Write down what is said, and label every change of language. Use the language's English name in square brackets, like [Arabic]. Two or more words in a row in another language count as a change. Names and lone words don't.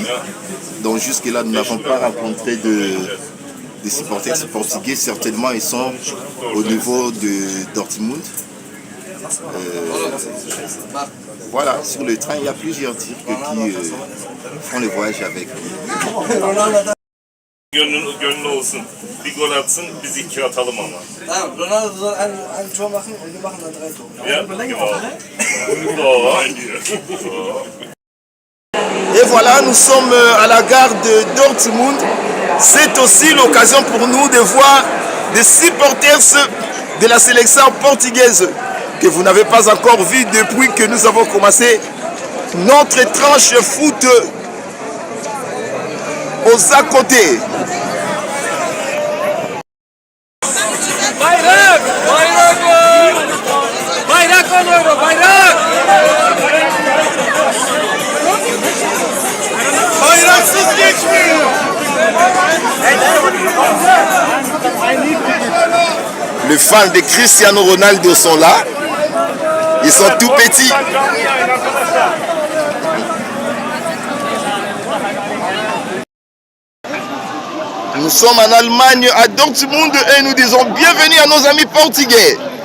[French] Donc jusque-là, nous n'avons pas rencontré des supporters portugais. Certainement, ils sont au niveau de Dortmund. Voilà, sur le train, il y a plusieurs Turcs qui font le voyage avec nous. [Turkish] Gönlü olsun. Bir gol atsın, biz 2 atalım ama. Tamam, Ronaldo'dan [German] ein Tor machen und wir machen dann 3 Tore. [Turkish] Ya, [French] Et voilà, nous sommes à la gare de Dortmund. C'est aussi l'occasion pour nous de voir des supporters de la sélection portugaise que vous n'avez pas encore vu depuis que nous avons commencé notre tranche foot aux à côté. [Turkish] Bayrak! Bayrak! Bayrak oluyor, bayrak! Bayraksız geçmiyor. [French] Les fans de Cristiano Ronaldo sont là. Ils sont tout petits. Nous sommes en Allemagne, à Dortmund, et nous disons bienvenue à nos amis portugais.